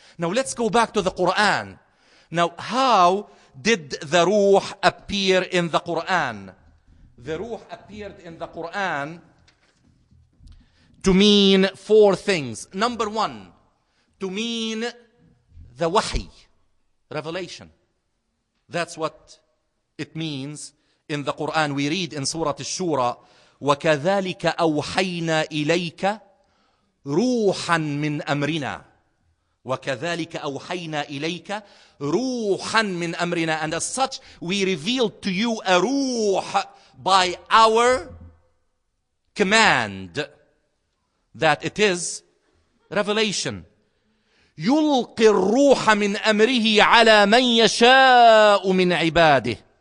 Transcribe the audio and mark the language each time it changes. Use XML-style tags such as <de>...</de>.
<en>Now let's go back to the Quran. Now, how did the Ruh appear in the Quran? The Ruh appeared in the Quran to mean 4 things. Number 1, to mean the wahi, revelation. That's what it means in the Quran. We read in Surah Al-Shura,</en> <ar>وَكَذَلِكَ أَوْحَيْنَا إِلَيْكَ رُوحًا مِّنْ أَمْرِنَا. وَكَذَلِكَ أَوْحَيْنَا إِلَيْكَ رُوحًا مِّنْ أَمْرِنَا.</ar> <en>And as such, we revealed to you a ruh by our command, that it is revelation.</en> <ar>يُلْقِ الرُّوحَ مِنْ أَمْرِهِ عَلَى مَنْ يَشَاءُ مِنْ عِبَادِهِ.</ar>